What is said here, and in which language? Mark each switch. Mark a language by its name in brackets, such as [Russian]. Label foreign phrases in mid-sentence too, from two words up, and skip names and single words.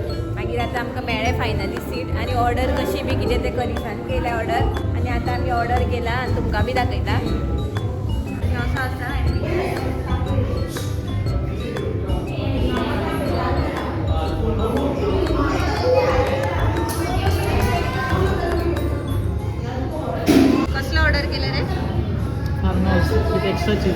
[Konkani] मागीर आतां आमकां मेळ्ळें [English] finally seat. [Konkani] आनी ऑर्डर कशी बी कितें ते करिसान केल्या ऑर्डर आणि आता आम्ही ऑर्डर केला आणि तुमकां बी दाखयता आणि असं आसा कसलं ऑर्डर केलं रे [English] farm house with extra cheese.